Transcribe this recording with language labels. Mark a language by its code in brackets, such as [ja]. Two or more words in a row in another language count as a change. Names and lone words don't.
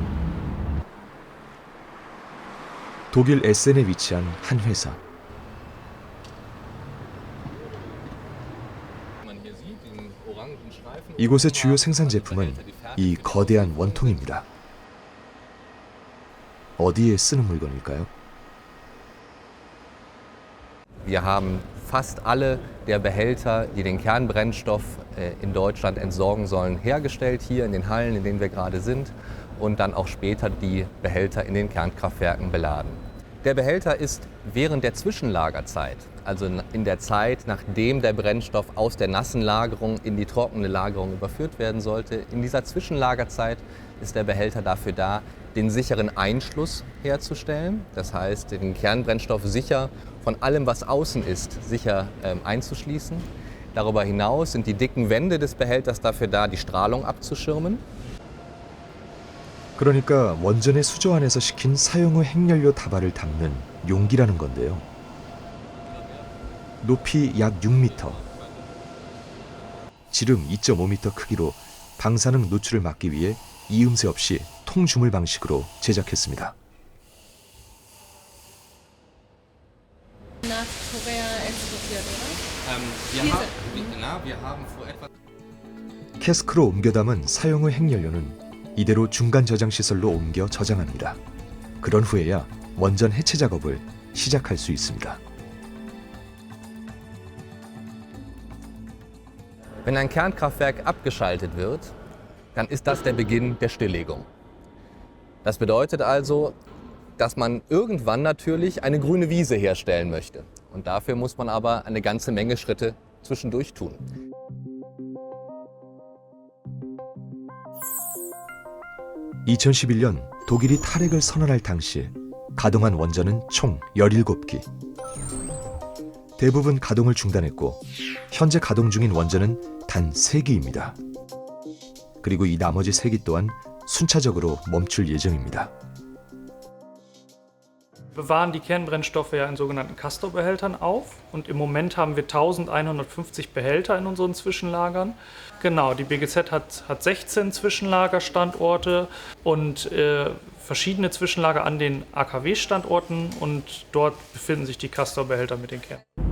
[ko] 독일 에센에 위치한 한 회사. 이곳의 주요 생산 제품은 이 거대한 원통입니다. 어디에 쓰는 물건일까요? [de] Wir haben fast alle der Behälter, die den Kernbrennstoff in Deutschland entsorgen sollen, hergestellt, hier in den Hallen, in denen wir gerade sind, und dann auch später die Behälter in den Kernkraftwerken beladen. Der Behälter ist während der Zwischenlagerzeit, also in der Zeit, nachdem der Brennstoff aus der nassen Lagerung in die trockene Lagerung überführt werden sollte, in dieser Zwischenlagerzeit ist der Behälter dafür da, den sicheren Einschluss herzustellen, das heißt, den Kernbrennstoff sicher von allem, was außen ist, sicher einzuschließen. Darüber hinaus sind die dicken Wände des Behälters dafür da, die Strahlung abzuschirmen. [ko] 그러니까 원전의 수조 안에서 식힌 사용 후 핵연료 다발을 담는 용기라는 건데요. 높이 약 6m, 지름 2.5m 크기로 방사능 노출을 막기 위해 이음새 없이 통주물 방식으로 제작했습니다. [de] Nach Korea exportiert, oder? [ko] 캐스크로 옮겨 담은 사용 후 핵연료는 이대로 중간 저장 시설로 옮겨 저장합니다. 그런 후에야 원전 해체 작업을 시작할 수 있습니다. [de] Wenn ein Kernkraftwerk abgeschaltet wird, dann ist das der Beginn der Stilllegung. Das bedeutet also, dass man irgendwann natürlich eine grüne Wiese herstellen möchte. Und dafür muss man aber eine ganze Menge Schritte zwischendurch tun. [ko] 2011년 독일이 탈핵을 선언할 당시 가동한 원전은 총 17기. 대부분 가동을 중단했고 현재 가동 중인 원전은 단 3기입니다. 그리고 이 나머지 3기 또한 순차적으로 멈출 예정입니다. [de] Wir bewahren die Kernbrennstoffe ja in sogenannten Castor-Behältern auf und im Moment haben wir 1150 Behälter in unseren Zwischenlagern. Genau, die BGZ hat 16 Zwischenlagerstandorte und verschiedene Zwischenlager an den AKW-Standorten und dort befinden sich die Castor-Behälter mit den Kernen.